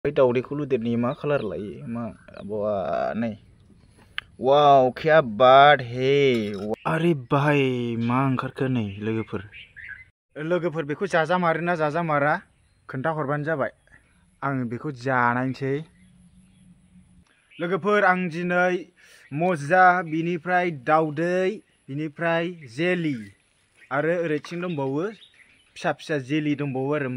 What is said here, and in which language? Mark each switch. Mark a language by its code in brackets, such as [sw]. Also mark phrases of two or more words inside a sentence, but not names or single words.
[brx] दाउदैखौ लुदेरनि मा कालार लायो मा बावा नै वाव [hi] क्या बात है अरे भाई [brx] मा ओंखारखो नै लोगोफोर बेखौ जाजामारोना जाजामारा खोन्था हरबानो जाबाय आं बेखौ जानायनोसै लोगोफोर आं दिनै मजा बिनिफ्राय दाउदै बिनिफ्राय जेलि आरो ओरैथिं दंबावो फिसा फिसा जेलि दंबावो आरो